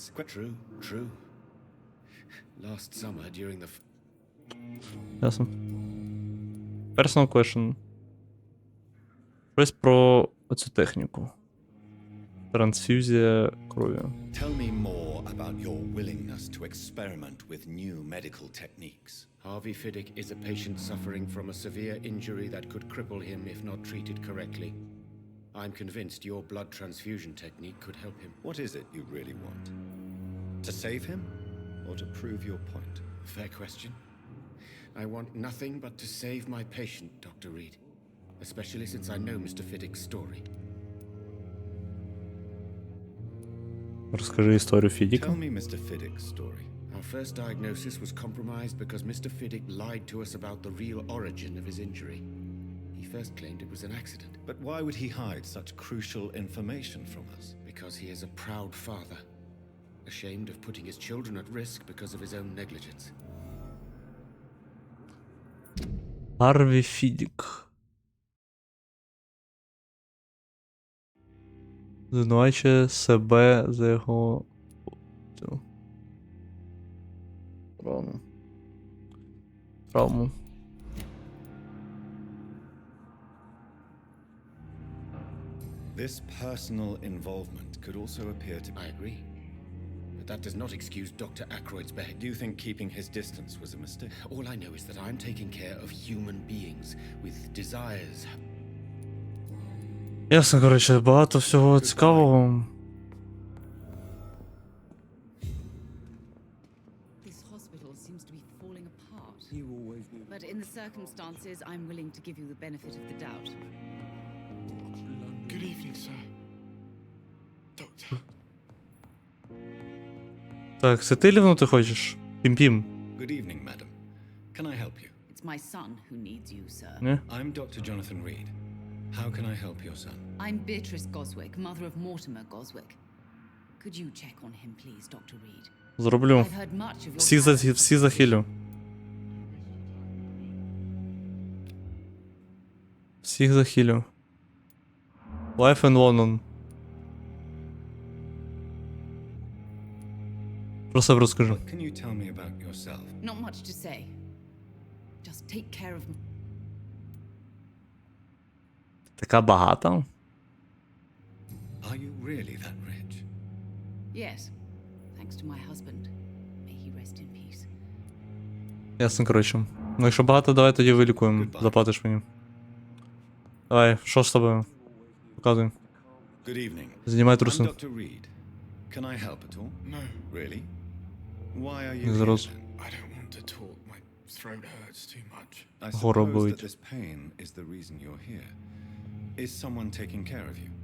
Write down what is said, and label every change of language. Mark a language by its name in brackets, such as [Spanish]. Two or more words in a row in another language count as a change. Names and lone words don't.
[English] True, true. Last summer during the... Ясно. Personal question. [Ukrainian] Щось про оцю техніку. Трансфузія крові. [English] Tell me more about your willingness to experiment with new medical techniques. Harvey Fiddick is a patient suffering from a severe injury that could cripple him if not treated correctly. I'm convinced your blood transfusion technique could help him. What is it you really want? To save him, or to prove your point? Fair question. I want nothing but to save my patient, Dr. Reed. Especially since I know Mr. Fiddick's story. [Ukrainian] Розкажи історію Фідіка. [English] Tell me Mr. Fiddick's story. Our first diagnosis was compromised because Mr. Fiddick lied to us about the real origin of his injury. He first claimed it was an accident. But why would he hide such crucial information from us? Because he is a proud father, ashamed of putting his children at risk because of his own negligence. [Ukrainian] Харві Фідік. Звинувачує себе за його травму. [English] This personal involvement could also appear to be... I agree. But that does not excuse Dr. Ackroyd's behavior. Do you think keeping his distance was a mistake? All I know is that I'm taking care of human beings with desires. [Ukrainian] Ясно, коротше, багато всього цікавого. [English] This hospital seems to be falling apart. You always knew. But in the circumstances, I'm willing to give you the benefit of the doubt. Good evening, sir. Doctor. [Ukrainian] Так, це ти лівнути хочеш? Пім-пім. [English] Good evening, madam. Can I help you? It's my son who needs you, sir. [Ukrainian] Не? [English] I'm Dr. Jonathan Reed. How can I help your son? I'm Beatrice Goswick, mother of Mortimer Goswick. Could you check on him, please, Dr. Reed? [Ukrainian] Зроблю. [English] I've heard much of your [Ukrainian] Всі захилю. Всіх захилю. [English] Life in London. [Ukrainian] Про себе розкажу. [English] What can you tell me about yourself? Not much to say. Just take care of me. [Ukrainian] Така багата? [English] Are you really that rich? Yes, thanks to my husband. May he rest in peace. [Ukrainian] Ясно, коротше. Ну, якщо багато, давай тоді вилікуємо. Заплатиш мені. Давай, що з тобою? Показуй. [English] Good evening. [Ukrainian] Знімай [English] I'm [Ukrainian] труси. [English] Dr. Reed. Can I help at all? No. Really? Why are you [Ukrainian] Не [English] here [Ukrainian] зараз. [English] then? I don't want to talk. My throat hurts too much. I [Ukrainian] Горло [English] suppose that [Ukrainian] болить. [English] this pain is the reason you're here. Is someone taking care of you?